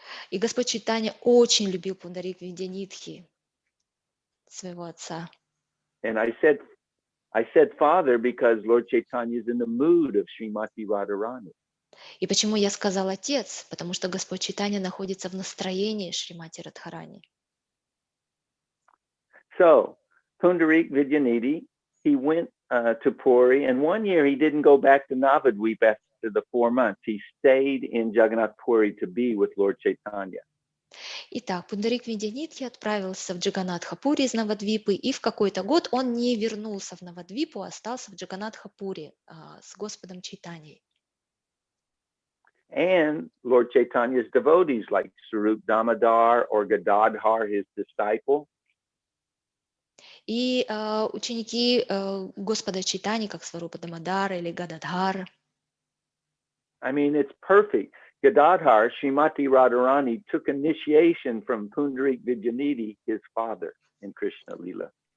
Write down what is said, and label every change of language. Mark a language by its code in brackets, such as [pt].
[ru] И Господь Чайтанья очень любил Пундарик Видянитхи, своего отца. [en] And I said father because Lord Chaitanya is in the mood of Srimati Radharani. [ru] И почему я сказал отец? Потому что Господь Чайтанья находится в настроении Шримати Радхарани. [en] So, Pundarik Vidyanidhi, he went to Puri, and one year he didn't go back to Navadvip after the 4 months. He stayed in Jagannath Puri to be with Lord Chaitanya. [ru] Итак, Пундарик Видянитхи отправился в Джаганатхапури из Навадвипы, и в какой-то год он не вернулся в Навадвипу, а остался в Джаганатхапури с Господом Чайтаньей. [en] And Lord Chaitanya's devotees like Sarup Damodar or Gadadhar, his disciple. [ru] И ученики Господа Чайтаньи, как Сварупа Дамодара или Гададхар. [en] I mean, it's perfect. Gadadhar, Srimati Radharani, took initiation from Pundarik Vidyanidhi, his father, in Krishna Lila.